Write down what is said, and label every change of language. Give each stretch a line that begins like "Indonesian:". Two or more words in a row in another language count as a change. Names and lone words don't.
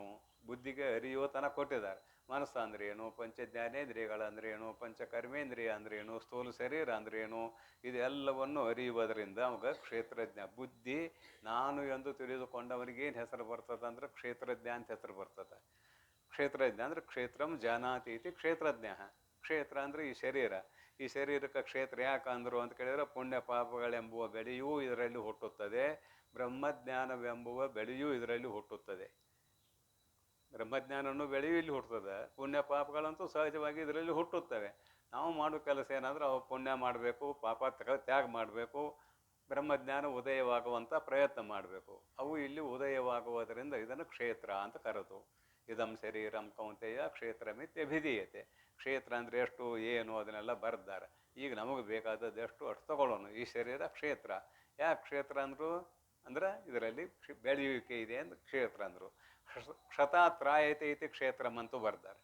Kannada: ಬುದ್ಧಿಗೆ ಅರಿಯೋತನ ಕೊಟ್ಟಿದ್ದಾರೆ. ಮನಸ್ಸು ಅಂದ್ರೆ ಏನು? ಪಂಚಜ್ಞಾನೇಂದ್ರಿಯಗಳಂದ್ರೇನು? ಪಂಚಕರ್ಮೇಂದ್ರಿಯ ಅಂದ್ರೇನು? ಸ್ಥೂಲ ಶರೀರ ಅಂದ್ರೇನು? ಇದೆಲ್ಲವನ್ನು ಅರಿಯುವುದರಿಂದ ಅವಾಗ ಕ್ಷೇತ್ರಜ್ಞ. ಬುದ್ಧಿ ನಾನು ಎಂದು ತಿಳಿದುಕೊಂಡವನಿಗೇನು ಹೆಸರು ಬರ್ತದೆ ಅಂದ್ರೆ ಕ್ಷೇತ್ರಜ್ಞ ಅಂತ ಹೆಸರು ಬರ್ತದೆ. ಕ್ಷೇತ್ರಜ್ಞ ಅಂದ್ರೆ
Sanskrit: ಕ್ಷೇತ್ರಂ ಜಾನಾತಿ ಇತಿ ಕ್ಷೇತ್ರಜ್ಞ.
Kannada: ಕ್ಷೇತ್ರ ಅಂದರೆ ಈ ಶರೀರ. ಈ ಶರೀರಕ್ಕೆ ಕ್ಷೇತ್ರ ಯಾಕಂದ್ರು ಅಂತ ಕೇಳಿದರೆ, ಪುಣ್ಯ ಪಾಪಗಳೆಂಬುವ ಬೆಳೆಯೂ ಇದರಲ್ಲಿ ಹುಟ್ಟುತ್ತದೆ, ಬ್ರಹ್ಮಜ್ಞಾನವೆಂಬುವ ಬೆಳೆಯೂ ಇದರಲ್ಲಿ ಹುಟ್ಟುತ್ತದೆ. ಬ್ರಹ್ಮಜ್ಞಾನವನ್ನು ಬೆಳೆಯೂ ಇಲ್ಲಿ ಹುಟ್ಟುತ್ತದೆ, ಪುಣ್ಯ ಪಾಪಗಳಂತೂ ಸಹಜವಾಗಿ ಇದರಲ್ಲಿ ಹುಟ್ಟುತ್ತವೆ. ನಾವು ಮಾಡೋ ಕೆಲಸ ಏನಂದ್ರೆ ಅವು ಪುಣ್ಯ ಮಾಡಬೇಕು, ಪಾಪ ತ್ಯಾಗ ಮಾಡಬೇಕು, ಬ್ರಹ್ಮಜ್ಞಾನ ಉದಯವಾಗುವಂಥ ಪ್ರಯತ್ನ ಮಾಡಬೇಕು. ಅವು ಇಲ್ಲಿ ಉದಯವಾಗುವುದರಿಂದ ಇದನ್ನು ಕ್ಷೇತ್ರ ಅಂತ ಕರೆದು.
Sanskrit: ಇದಂ ಶರೀರಂ ಕೌಂತೆಯ ಕ್ಷೇತ್ರಮಿತ್ಯಭಿಧೀಯತೆ.
Kannada: ಕ್ಷೇತ್ರ ಅಂದರೆ ಎಷ್ಟು ಏನು ಅದನ್ನೆಲ್ಲ ಬರೆದಾರೆ. ಈಗ ನಮಗೆ ಬೇಕಾದದ್ದು ಎಷ್ಟು ಅಷ್ಟು ತಗೊಳ್ಳೋಣ. ಈ ಶರೀರ ಕ್ಷೇತ್ರ. ಯಾಕೆ ಕ್ಷೇತ್ರ ಅಂದರು ಅಂದ್ರೆ ಇದರಲ್ಲಿ ಬೆಳೆಯುವಿಕೆ ಇದೆ ಅಂತ ಕ್ಷೇತ್ರ ಅಂದರು.
Sanskrit: ಕ್ಷತಾತ್ರಾಯತೆ ಇತಿ ಕ್ಷೇತ್ರಂ
Kannada: ಅಂತೂ ಬರ್ತಾರೆ.